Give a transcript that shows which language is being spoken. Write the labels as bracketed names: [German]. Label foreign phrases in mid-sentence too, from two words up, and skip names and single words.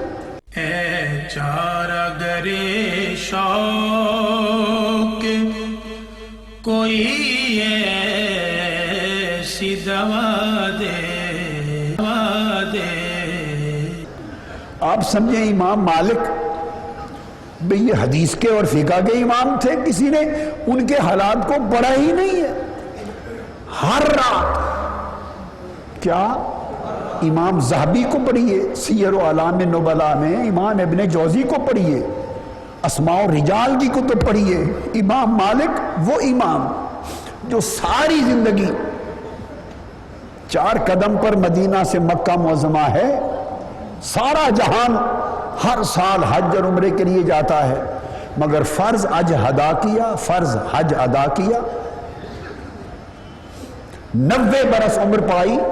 [Urdu] اے چارہ گرے شوق کوئی ایسی دوا دے، دوا دے۔ آپ سمجھیں امام مالک بھئی یہ حدیث کے اور فقہ کے امام تھے، کسی نے ان کے حالات کو پڑھا ہی نہیں ہے۔ ہر رات کیا امام ذہبی کو پڑھیے سیر و اعلام نبلاء میں، امام ابن جوزی کو پڑھیے، اسماء و رجال کی کتب پڑھیے۔ امام مالک وہ امام جو ساری زندگی 4 قدم پر مدینہ سے مکہ معظمہ ہے، سارا جہان ہر سال حج اور عمرے کے لیے جاتا ہے، مگر فرض حج ادا کیا، فرض حج ادا کیا، 90 برس عمر پائی